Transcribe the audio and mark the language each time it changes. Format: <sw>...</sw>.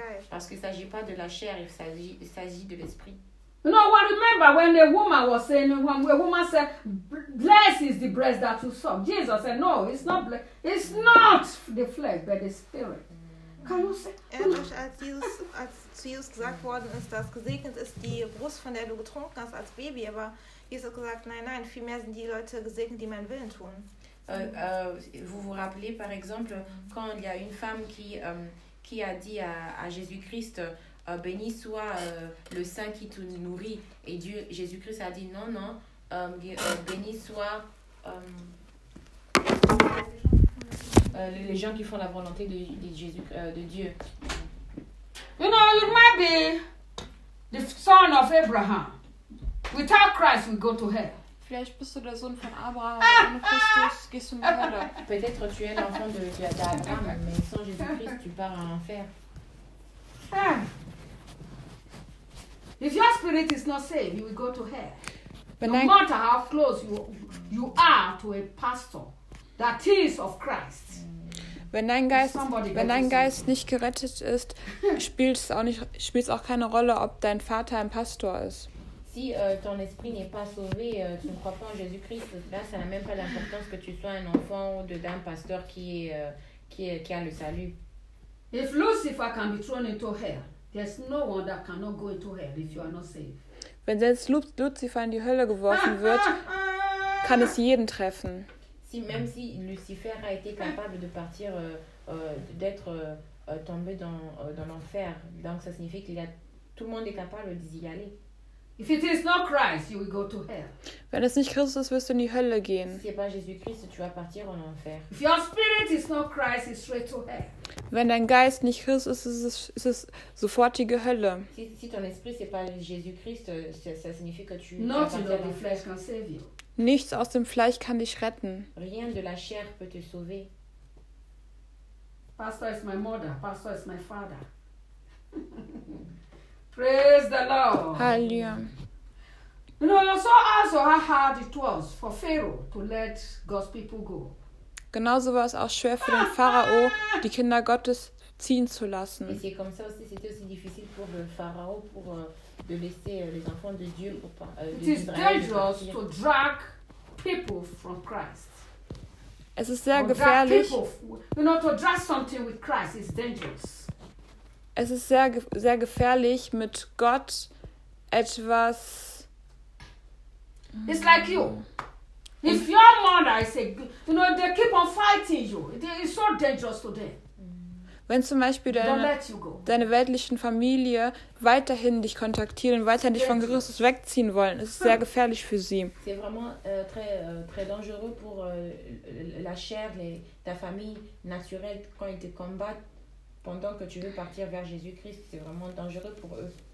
<fr>Parce qu'il ne s'agit pas de la chair, il s'agit de l'esprit.</fr> <en>You know, I remember when a woman was saying, when a woman said, blessed is the breast that you suck. Jesus said, no, it's not blessed. It's not the flesh, but the spirit.</en> <de>Kann du sagen? Als zu Jesus gesagt worden ist, dass gesegnet ist die Brust, von der du getrunken hast als Baby, aber Jesus hat gesagt, nein, vielmehr sind die Leute gesegnet, die meinen Willen tun.</de> <fr>Vous vous rappelez par exemple quand il y a une femme qui a dit à Jésus-Christ béni soit le sein qui te nourrit, et Dieu Jésus-Christ a dit non, béni soit les gens qui font la volonté de Dieu.</fr> <en>You know, you might be the son of Abraham. Without Christ, we go to hell.</en> <de>Vielleicht bist du der Sohn von Abraham und Christus, gehst du in die Hölle.</de> <fr>Peut-être tu es l'enfant d'Abraham, mais sans Jésus-Christ, tu pars en enfer.</fr> <en>If your spirit is not saved, you will go to hell. But no matter how close you are to a pastor that is of Christ.</en> <de>Wenn dein Geist nicht gerettet ist, spielt es auch keine Rolle, ob dein Vater ein Pastor ist.</de> <fr>Si ton esprit n'est pas sauvé, tu ne crois pas en Jésus-Christ, là, ça n'a même pas l'importance que tu sois un enfant ou d'un pasteur qui a le salut.</fr> <en>If Lucifer can be thrown into hell, there's no one that cannot go into hell if you are not saved.</en> <de>Wenn selbst Lucifer in die Hölle geworfen wird, kann es jeden treffen.</de> <fr>Si, même si Lucifer a été capable de partir, d'être tombé dans l'enfer, donc ça signifie qu'il y a tout le monde est capable d'y aller.</fr> <en>If it is not Christ, you will go to hell.</en> <de>Wenn es nicht Christus ist, wirst du in die Hölle gehen.</de> <fr>Si c'est pas Jésus-Christ, tu vas partir en enfer.</fr> <en>If your spirit is not Christ, it's straight to hell.</en> <de>Wenn dein Geist nicht Christ ist, ist es sofortige Hölle.</de> <fr>Si ton esprit c'est pas Jésus-Christ, ça signifie que tu vas partir en enfer.</fr> <en>Not the flesh can save you.</en> <de>Nichts aus dem Fleisch kann dich retten.</de> <fr>Rien de la chair peut te sauver.</fr> <en>Pastor is my mother. Pastor is my father. Praise the Lord. Hallelujah. You know, so also how hard it was for Pharaoh to let God's people go.</en> <de>Genauso war es auch schwer für den Pharao, die Kinder Gottes ziehen zu lassen.</de> <fr>Et c'est comme ça aussi, c'était aussi difficile pour le Pharao pour de laisser les enfants de Dieu pour pas.</fr> <en>It is dangerous to drag people from Christ.</en> <de>Es ist sehr gefährlich.</de> <en>You know, to drag something with Christ is dangerous.</en> <de>Es ist sehr, sehr gefährlich, mit Gott etwas.</de> <en>It's like you. If your mother is a, you know, they keep on fighting you. It's so dangerous to them.</en> <de>Wenn zum Beispiel deine weltlichen Familie weiterhin dich kontaktieren, weiterhin dich von Christus wegziehen wollen, ist es sehr gefährlich für sie.</de> <fr>C'est vraiment très, très dangereux pour la chair, ta famille naturelle, quand ils te combattent. Pendant que tu veux partir vers Jésus-Christ, c'est vraiment dangereux pour eux.</fr>